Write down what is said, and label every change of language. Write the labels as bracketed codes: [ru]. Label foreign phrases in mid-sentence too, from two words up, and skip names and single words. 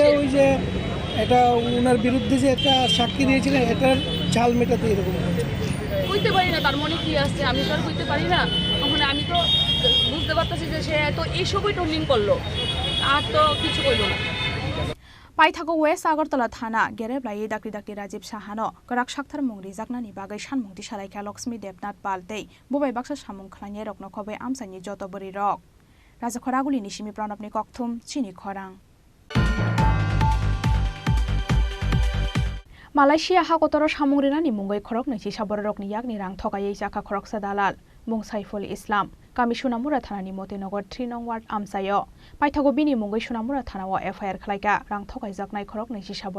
[bn] ওই যে এটা ওনার বিরুদ্ধে যে একটা সাক্ষী দিয়েছিলেন, এটার ঝাল মেটাতে এরকম বুঝতে পারি না তার মনে কি আসছে, আমি তো আর বুঝতে পারি না। ওখানে আমি তো বুঝতে পারতেছি যে সে তো এইসবই টর্নিং করলো, আর তো কিছু করলো না। [trp] পাইথাগো ওয়েস্ট আগরতলা থানা गेरेब्लायै दाक्रि दाक्रि राजीब साहानो गराक साक्थार मुं रिजाकनानि बागै सानमुंथि सालायखा लक्ष्मी देबनाथ पालतै बबाय बाक्सा सामुं खलायनाय रकनो खबै आमसानि जत बोरै रक राजा खरागुलिनि सिमि प्रणबनि ककथुम चिनि खरां। मालयशिया हाकतर सामुंग्रिनानि मुंगै खरक नैथि साबर रकनि याकनि रां थगायै जाखा खरकसा दालाल मुं साइफुल इस्लाम गामि सुनामुरा थानानि मतेनगर 3 नं वार्ड आमसायो पाइथागो बिनि मुंगै सुनामुरा थानाव एफआईआर खालायगा रां थगायजाकनाय खरक नैथि साबर